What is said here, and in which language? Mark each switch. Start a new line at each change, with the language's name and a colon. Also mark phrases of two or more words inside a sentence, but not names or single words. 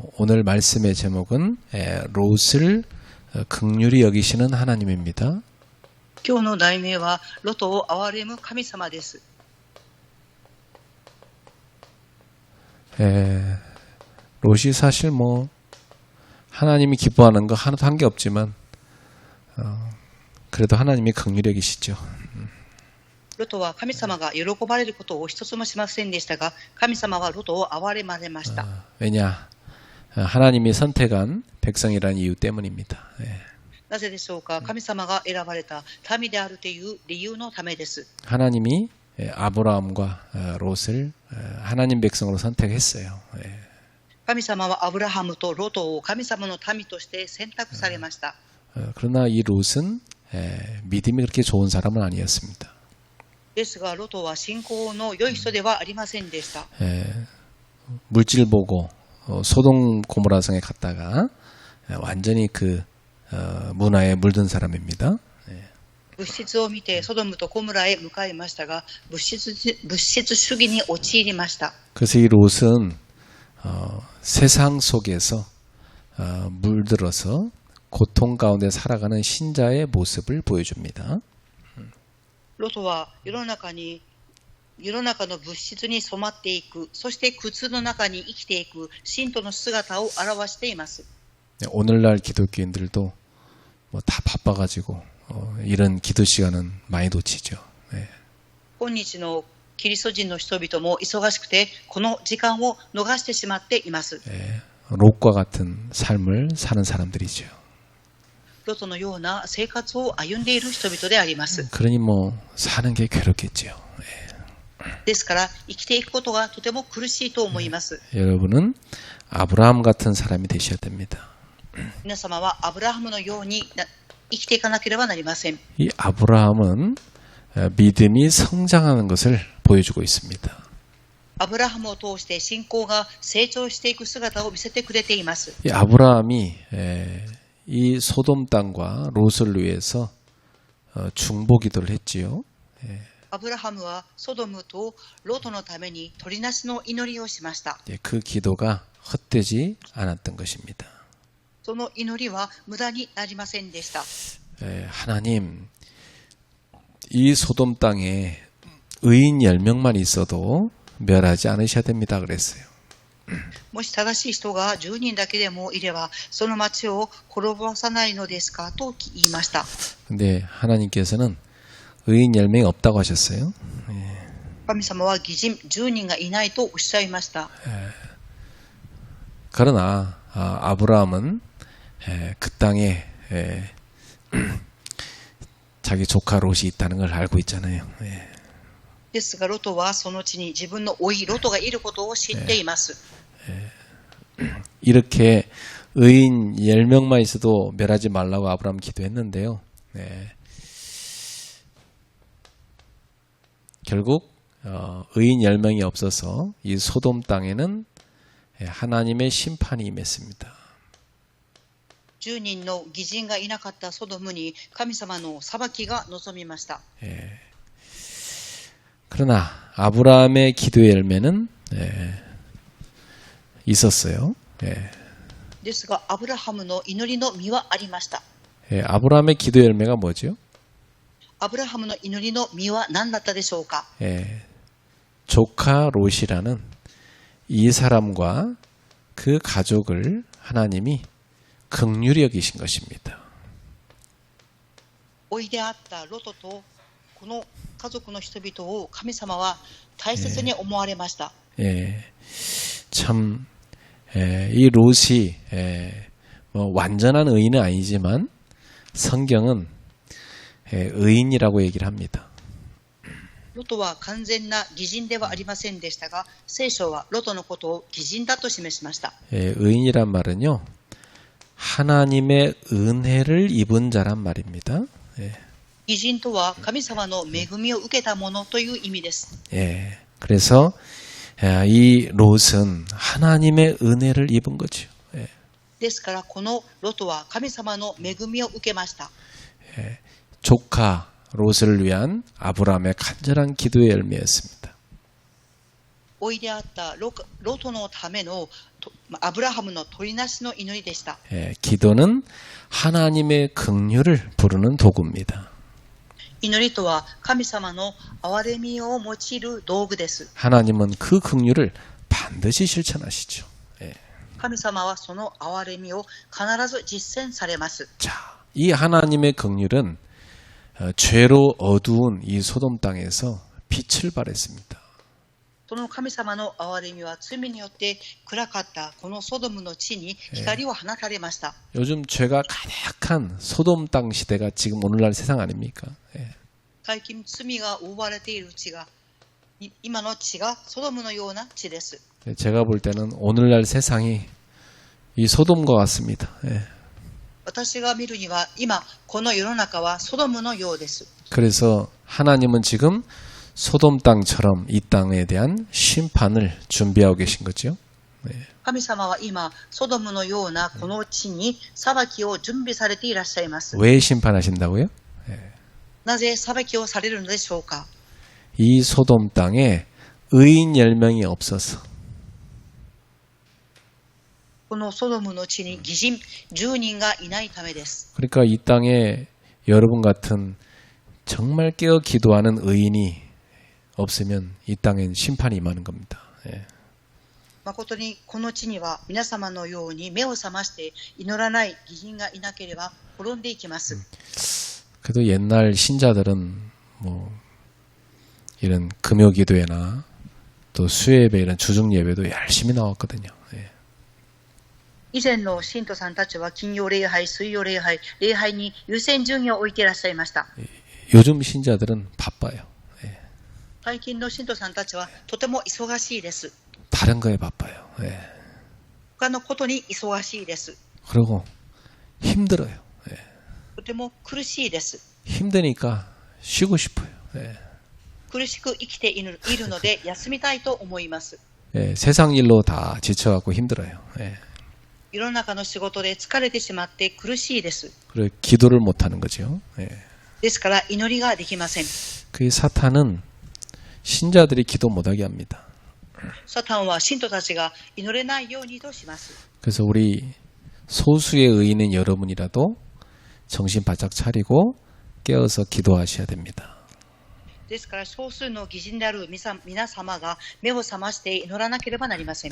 Korean: 오늘 말씀의 제목은 롯을 긍휼히 여기시는 하나님입니다.
Japanese: 今日の題名はロトを憐れむ神様です。
Korean: 롯이 사실 하나님이 기뻐하는 거 하나도 한 게 없지만 그래도 하나님이 긍휼히 여기시죠.
Japanese: ロトは神様が喜ばれることを一つもしませんでしたが、神様はロトを憐れまれました。
Korean: 왜냐? 하나님이 선택한 백성이라는 이유 때문입니다.
Japanese: なぜでしょうか。神様が選ばれた民であるという理由のためです。
Korean: 하나님이 아브라함과 롯을 하나님 백성으로 선택했어요.
Japanese: 神様はアブラハムとロトを神様の民として選択されました。
Korean: 그러나 이 롯은 믿음이 그렇게 좋은 사람은 아니었습니다.
Japanese: ですがロトは信仰の良い人ではありませんでした。
Korean: 물질 보고 소돔 고모라 성에 갔다가 완전히 그 문화에 물든 사람입니다.
Japanese: 物質を見てソドムとゴモラへ向かいましたが、物質主義に陥りました。
Korean: 그래서 이 롯은 세상 속에서 물들어서 고통 가운데 살아가는 신자의 모습을 보여줍니다.
Japanese: ロトは世の中の物質に染まっていく、そして苦痛の中に生きていく信徒の姿を表しています。
Korean: 오늘날 기독교인들도 다 바빠가지고 이런 기도 시간은 많이 놓치죠.
Japanese: 今日のキリスト人の人々も忙しくてこの時間を逃してしまっています。
Korean: 롯과 같은 삶을 사는 사람들이죠.
Japanese: ロトのような生活を歩んでいる人々であります。
Korean: 그러니 사는 게 괴롭겠죠.
Japanese: ですから生きていくことがとても苦しいと思います。
Korean: 여러분은 아브라함 같은 사람이 되셔야 됩니다.
Japanese: 皆様はアブラハムのように生きていかなければなりません。
Korean: 이 아브라함은 믿음이 성장하는 것을 보여주고 있습니다.
Japanese: アブラハムを通して信仰が成長していく姿を見せてくれています。
Korean: 이 아브라함이 이 소돔 땅과 롯을 위해서 중보기도를 했지요.
Japanese: アブラハムはソドムとロトのために取りなしの祈りをしました。
Korean: 그 기도가 헛되지 않았던 것입니다.
Japanese: その祈りは無駄になりませんでした。
Korean: 하나님, 이 소돔 땅에 의인 10명만 있어도 멸하지 않으셔야 됩니다. 그랬어요.
Japanese: もし正しい人が10人だけでもいればその町を滅ぼさないのですかと言いました。
Korean: 근데 하나님께서는 의인 10명이 없다고 하셨어요.
Japanese: 神様は義人10人がいないとおっしゃいました。
Korean: 그러나 아브라함은 그 땅에 자기 조카 롯이 있다는 걸 알고 있잖아요.
Japanese: ですがロトはその地に自分の甥ロトがいることを知っています。
Korean: 이렇게 의인 10명만 있어도 멸하지 말라고 아브라함 기도했는데요. 결국 의인 10명이 없어서 이 소돔 땅에는 하나님의 심판이 임했습니다.
Japanese: 10 人の義人がいなかったソドムに神様の裁きが臨みました。
Korean: 그러나 아브라함의 기도의 열매는 있었어요.
Japanese: ですがアブラハムの祈りの実はありました。
Korean: 아브라함의 기도의 열매가 뭐죠?
Japanese: アブラハムの祈りの実は何だったでしょうか。
Korean: 조카 롯이라는 이 사람과 그 가족을 하나님이 긍휼히 여기신 것입니다.
Japanese: 甥であったロトとこの家族の人々を神様は大切に思われました。
Korean: 참, 이 롯이 완전한 의인은 아니지만 성경은 의인이라고 얘기를 합니다.
Japanese: ロトは完全な義人ではありませんでしたが、聖書はロトのことを義人だと示しました。
Korean: 의인이란 말은요, 하나님의 은혜를 입은 자란 말입니다.
Japanese: 義人とは神様の恵みを受けたものという意味です。
Korean: 그래서 이 롯은 하나님의 은혜를 입은 거죠.
Japanese: ですからこのロトは神様の恵みを受けました。
Korean: 조카 롯을 위한 아브라함의 간절한 기도의 열매였습니다.
Japanese: おいであったロトのためのアブラハムの取りなしの祈りでした。
Korean: 기도는 하나님의 긍휼을 부르는 도구입니다.
Japanese: 祈りとは神様の憐れみを用いる道具です。
Korean: 하나님은 그 긍휼을 반드시 실천하시죠.
Japanese: 神様はその憐れみを必ず実践されます。
Korean: 자, 이 하나님의 긍휼은 죄로 어두운 이 소돔 땅에서 빛을 발했습니다.
Japanese: その神様の憐れみは罪によって暗かったこのソドムの地に光を放たれました。
Korean: 요즘 죄가 가득한 소돔 땅 시대가 지금 오늘날 세상 아닙니까?
Japanese: 最近罪が覆われている地が今の地がソドムのような地です。
Korean: 제가 볼 때는 오늘날 세상이 이 소돔과 같습니다.
Japanese: 私が見るには今この世の中はソドムのようです。
Korean: 그래서 하나님은 지금 소돔 땅처럼 이 땅에 대한 심판을 준비하고 계신 거죠.
Japanese: 神様は今ソドムのようなこの地に裁きを準備されていらっしゃいます。
Korean: 왜 심판하신다고요?
Japanese: なぜ裁きをされるのでしょうか。
Korean: 이 소돔 땅에 의인 10명이 없어서
Japanese: このソドムの地に義人10人がいないためです。
Korean: 그러니까 이 땅에 여러분 같은 정말 깨어 기도하는 의인이 없으면 이 땅엔 심판이 임하는 겁니다.
Japanese: 誠にこの地には皆様のように目を覚まして祈らない義人がいなければ滅んでいきます。
Korean: 그래도 옛날 신자들은 뭐 이런 금요 기도회나 또 수요예배 이런 주중 예배도 열심히 나왔거든요.
Japanese: 以前の信徒さんたちは金曜礼拝、水曜礼拝、礼拝に優先順位を置いていらっしゃいました。
Korean: 요즘 신자들은 바빠요.
Japanese: 最近の信徒さんたちはとても忙しいです。
Korean: 다른 거에 바빠요.
Japanese: 他のことに忙しいです。
Korean: 그리고 힘들어요.
Japanese: とても苦しいです。
Korean: 힘드니까 쉬고 싶어요.
Japanese: 苦しく生きているので休みたいと思います。
Korean: 세상 일로 다 지쳐갖고 힘들어요.
Japanese: 世の中の仕事で疲れてしまって苦しいです。
Korean: 그리고 기도를 못하는 거죠.
Japanese: ですから祈りができません。
Korean: 그 사탄은 신자들이 기도 못하게 합니다.
Japanese: サタンは信徒たちが祈れないようにとします。
Korean: 그래서 우리 소수의 의인인 여러분이라도 정신 바짝 차리고 깨어서 기도하셔야 됩니다.
Japanese: ですから少数の義人である皆様が目を覚まして祈らなければなりません。